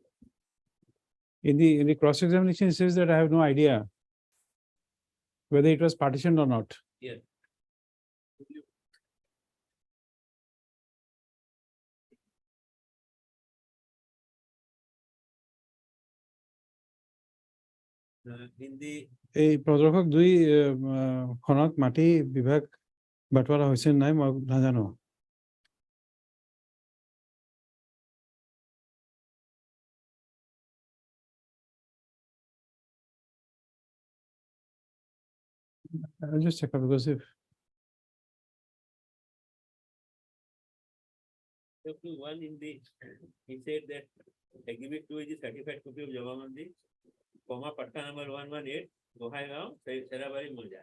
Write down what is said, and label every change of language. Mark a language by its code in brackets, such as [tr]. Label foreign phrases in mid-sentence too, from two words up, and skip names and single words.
[en] In the cross examination, it says that I have no idea whether it was partitioned or not. Yes. In the [as] এই প্ৰদৰ্শক দুই খনত মাটি বিভাগ বাটোৱাৰা হৈছে নে নাই মই নাজানো। [en] I'll just check out because if one in the, he said that exhibit 2 is the certified copy of Javamandi, comma, patta number 118, Gohaigao, Serabari Mulja.